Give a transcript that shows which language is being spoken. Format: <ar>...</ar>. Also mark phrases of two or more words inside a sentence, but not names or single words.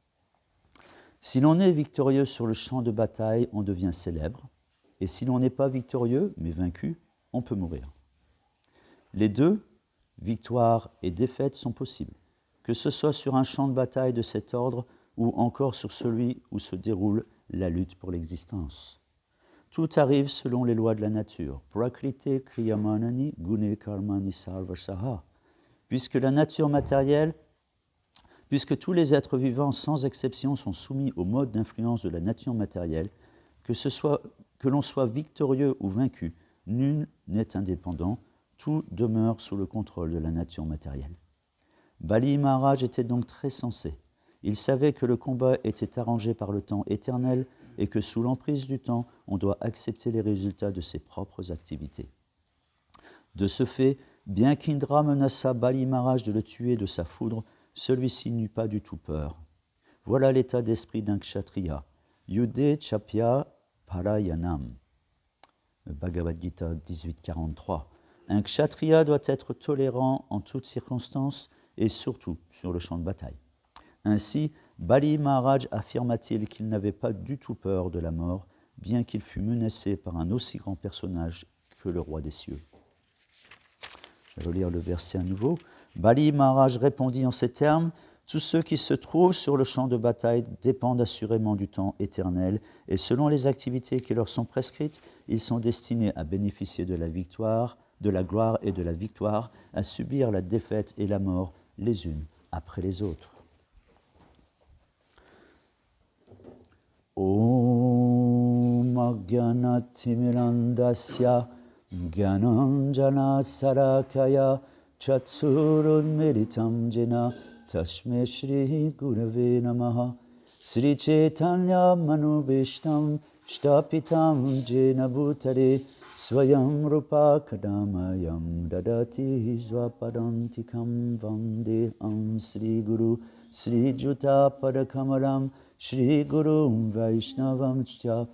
<fr>Si l'on est victorieux sur le champ de bataille, on devient célèbre, et si l'on n'est pas victorieux, mais vaincu, on peut mourir. Les deux, victoire et défaite, sont possibles, que ce soit sur un champ de bataille de cet ordre ou encore sur celui où se déroule la lutte pour l'existence. Tout arrive selon les lois de la nature.</fr> <sa>प्रकृतेः क्रियमाणानि गुणैः कर्माणि सर्वशः.</sa> <fr>Puisque la nature matérielle, puisque tous les êtres vivants sans exception sont soumis au mode d'influence de la nature matérielle, que l'on soit victorieux ou vaincu, nul n'est indépendant, tout demeure sous le contrôle de la nature matérielle. Bali Maharaj était donc très sensé. Il savait que le combat était arrangé par le temps éternel et que sous l'emprise du temps, on doit accepter les résultats de ses propres activités. De ce fait, bien qu'Indra menaçât Bali Maharaj de le tuer de sa foudre, celui-ci n'eut pas du tout peur. Voilà l'état d'esprit d'un kshatriya.</fr> <sa>युद्धे चाप्य पलायनम्.</sa> <fr>Le Bhagavad Gita 18.43. Un kshatriya doit être tolérant en toutes circonstances et surtout sur le champ de bataille. Ainsi, Bali Maharaj affirma-t-il qu'il n'avait pas du tout peur de la mort, bien qu'il fût menacé par un aussi grand personnage que le roi des cieux. Je vais relire le verset à nouveau. Bali Maharaj répondit en ces termes, « Tous ceux qui se trouvent sur le champ de bataille dépendent assurément du temps éternel, et selon les activités qui leur sont prescrites, ils sont destinés à bénéficier de la victoire, de la gloire et de la victoire, à subir la défaite et la mort les unes après les autres. »</fr> <sa>ॐ अज्ञानतिमिरान्धस्य ज्ञानाञ्जन शलाकया चक्षुरुन्मीलितं येन तस्मै श्री गुरवे नमः श्री चैतन्य मनोऽभीष्टं स्थापितं येन भूतले स्वयं रूप कदामह्यं ददाति स्वपदान्तिकम् वन्देऽहं श्री गुरु श्री युत पदकमलं श्री गुरु वैष्णवं च</sa>